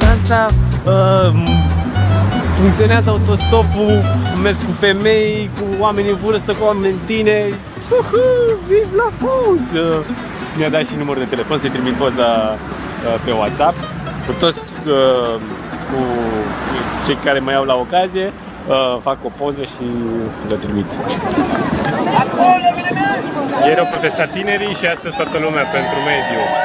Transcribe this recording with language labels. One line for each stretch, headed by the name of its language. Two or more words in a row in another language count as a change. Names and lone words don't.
Romanian: Franța, funcționează autostopul, mers cu femei, cu oameni în vârstă, cu oameni tineri.
French: Vive la France!
Romanian: Mi-a dat și numărul de telefon să-i trimit poza pe WhatsApp. Cu toți cu cei care mai au la ocazie, fac o poză și le trimit. Ieri au protestat tinerii și astăzi toată lumea pentru mediu.